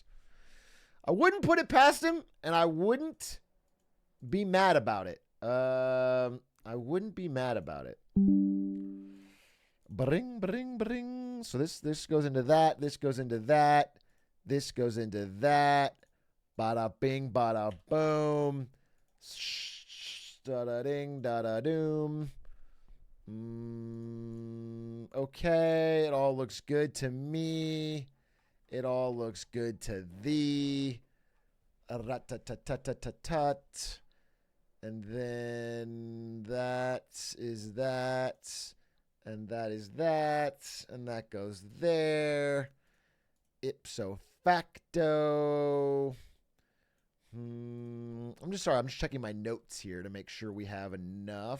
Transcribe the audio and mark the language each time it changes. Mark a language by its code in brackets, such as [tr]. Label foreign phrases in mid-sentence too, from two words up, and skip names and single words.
[en] I wouldn't put it past him, and I wouldn't be mad about it. I wouldn't be mad about it. Bring, bring, bring. So this goes into that. This goes into that. This goes into that. Bada bing, bada boom. Da-da ding, da-da doom. Okay, it all looks good to me. It all looks good to thee. Rat-tat-tat-tat-tat-tat. And then that is that. And that is that. And that goes there. [la] Ipso facto. [en] I'm just checking my notes here to make sure we have enough.